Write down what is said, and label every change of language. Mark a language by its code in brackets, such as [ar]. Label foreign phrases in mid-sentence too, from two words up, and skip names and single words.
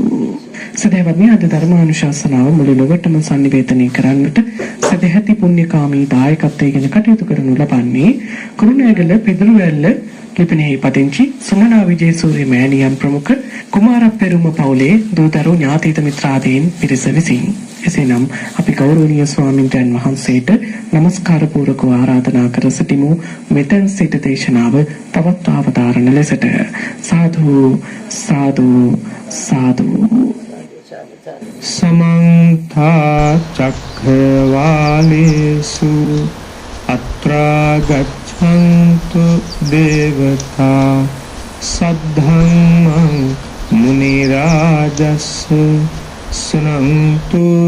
[si] සදහවත්නි, අද ධර්මානුශාසනාව මුළු ලොවටම සංනිවේදනය කරන්නට සදැහැති පුණ්‍යකාමී දායකත්වයෙන් කටයුතු කරනු ලබන්නේ කුරුණෑගල පිදුරුවැල්ල ලිපිනෙහි පදිංචි සුමනා විජේසූරිය මෑණියන් ප්‍රමුඛ කුමාරප්පෙරුම පවුලේ දූදරු ඥාතීත මිත්‍රාදීන් පිරිස විසින්. එසේනම් අපි ගෞරවනීය ස්වාමීන් වහන්සේට නමස්කාර පූර්වකව ආරාධනා කර සිටිමු මෙතෙන් සිට දේශනාව පවත්වා අවතාරණ ලෙසට. සාදු සාදු සාදු. [pi] समन्त चक्रवालेषु अत्रा गच्छन्तु देवता सद्धम्मं मुनिराजस्य शृण्वन्तु